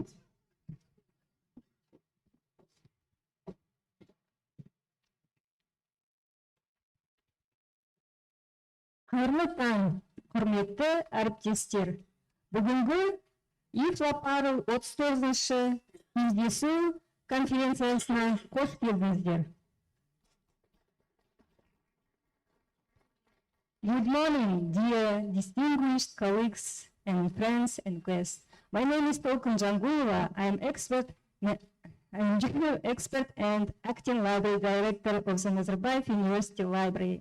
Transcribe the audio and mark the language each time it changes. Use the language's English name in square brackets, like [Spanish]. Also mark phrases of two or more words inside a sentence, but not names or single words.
[Kazakh] Қайырлы таң, құрметті әріптестер. Бүгінгі IFLAPARL 39-шы кездесу конференциясына қош келдіңіздер. [English] Good morning, dear distinguished colleagues and friends and guests. My name is Толкын Жангулова. I am junior expert and acting library director of the Nazarbayev University Library.